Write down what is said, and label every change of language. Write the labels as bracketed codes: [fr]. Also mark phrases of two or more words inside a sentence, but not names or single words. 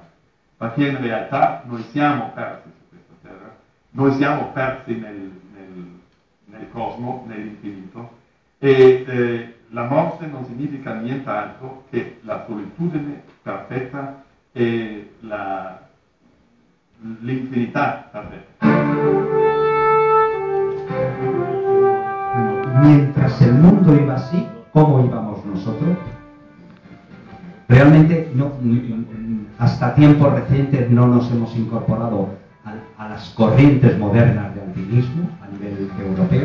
[it] Perché in realtà noi siamo persi su questa terra, noi siamo persi nel cosmo, nell'infinito, e la morte non significa nient'altro che la solitudine perfetta e l'infinità perfetta. [es] Mientras el mundo iba así, ¿cómo íbamos nosotros? Realmente hasta tiempos recientes no nos hemos incorporado a las corrientes modernas de alpinismo a nivel europeo.